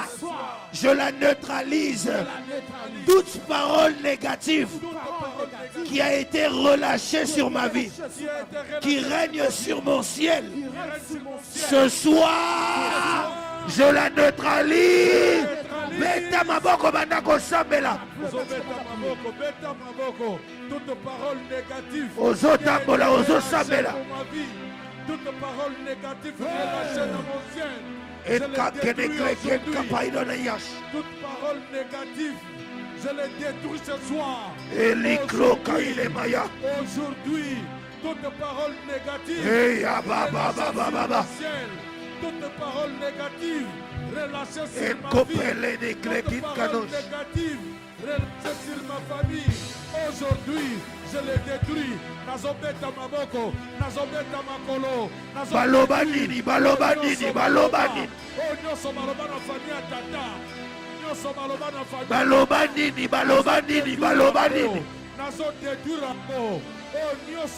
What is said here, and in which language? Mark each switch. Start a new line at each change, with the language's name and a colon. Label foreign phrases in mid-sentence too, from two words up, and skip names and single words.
French: Ce soir. Je la neutralise. Je la neutralise. Toute parole négative qui a été relâchée sur ma vie, qui règne sur mon ciel, ce soir, je la neutralise.
Lingala: Beta maboko bandako sambela.
French: Toute parole négative.
Lingala: Ozotambola, ozosambela.
French: Toute parole négative relâchée dans mon ciel. je les détruis aujourd'hui. Toute parole négative, je les détruis ce soir. Aujourd'hui, toute parole négative, toute parole négative, relâchez sur ma vie. Toute parole négative, relâchez sur ma famille. Aujourd'hui, je les détruis.
Lingala: Nazobeta maboko, nazobeta makolo, baloba nini. Oh, nyoso baloba na famille ya tata. Nyoso baloba na famille. Baloba nini. Nazodétruire ngo. Oh, nyoso